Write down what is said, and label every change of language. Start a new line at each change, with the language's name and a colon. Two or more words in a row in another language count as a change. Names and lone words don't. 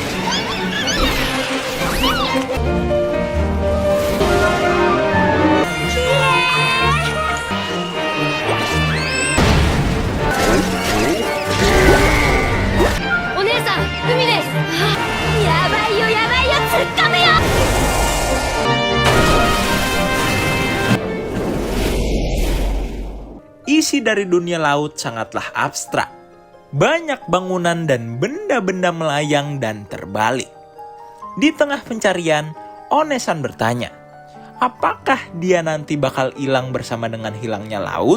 Japanese: お姉さん、海です。やばいよやばいよ、突っ込むよ。
Indonesian: Isi dari dunia laut sangatlah abstrak. Banyak bangunan dan benda-benda melayang dan terbalik. Di tengah pencarian, Onesan bertanya, apakah dia nanti bakal hilang bersama dengan hilangnya laut?